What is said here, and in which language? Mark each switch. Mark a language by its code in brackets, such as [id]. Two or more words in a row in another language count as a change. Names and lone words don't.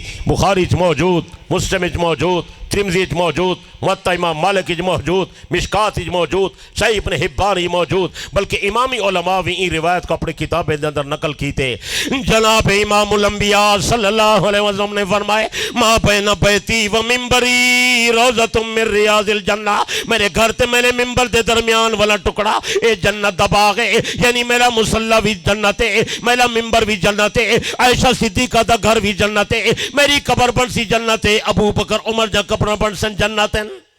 [skr] بخاری چ موجود مسلم چ موجود ترمذی چ موجود موطا امام مالک چ موجود مشکات چ موجود صحیح ابن حبان موجود بلکہ امامی علماء بھی ان روایت کو اپنے کتابیں دے اندر نقل کیتے جناب امام الانبیاء صلی اللہ علیہ وسلم نے فرمائے [ar] ما بین بیتی و منبری روزۃ من ریاض الجنہ [skr] میرے گھر تے میرے منبر دے درمیان والا ٹکڑا اے جنت دا باغ ہے [ur] یعنی میرا مصلی بھی جنت ہے میرا منبر بھی جنت ہے [skr] عائشہ صدیقہ دا گھر بھی جنت ہے میری قبر بن سی جنت ہے ابو بکر عمر جا قبر بن سن جنت ہے